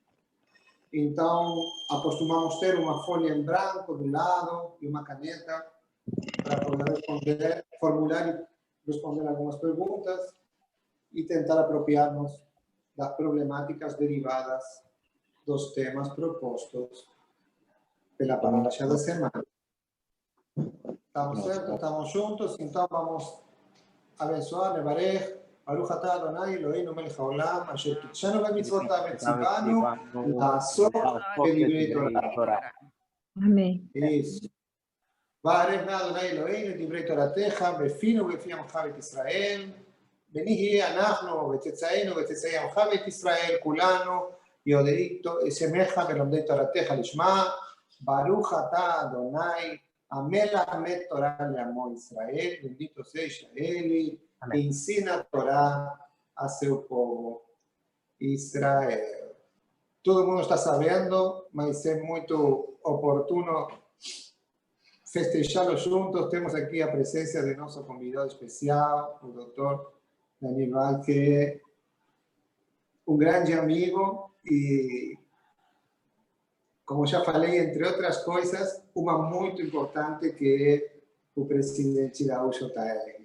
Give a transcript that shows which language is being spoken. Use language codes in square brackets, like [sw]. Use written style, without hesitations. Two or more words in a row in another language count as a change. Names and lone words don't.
[pt] Então, acostumamos ter uma folha em branco do lado e uma caneta para poder responder, formular e responder algumas perguntas e tentar apropriar-nos das problemáticas derivadas dos temas propostos pela parasha da semana. Estamos certos? Estamos juntos? Então vamos abençoar, [he] לברך, ברוך אתה אדוני אלוהינו מלך העולם, אשר קדשנו במצוותיו וצונו לעשות בדברי תורה. [pt] Amém. Isso. [he] ברוך אדוני אלוהינו דברי תורתך, בפינו ובפי עמך בית ישראל. ונהיה אנחנו וצאצאינו וצאצאי עמך בית ישראל, כולנו יודעי שמך ולומדי תורתך לשמה. ברוך אתה אדוני המלמד תורה לעמו ישראל, [pt] bendito seja ele que ensina a Torá a seu povo Israel. Todo mundo está sabendo, mas é muito oportuno festejá-lo juntos. Temos aqui a presença de nosso convidado especial, o doutor Daniel Val, que é um grande amigo e, como já falei, entre outras coisas, uma muito importante que é o presidente da UJR.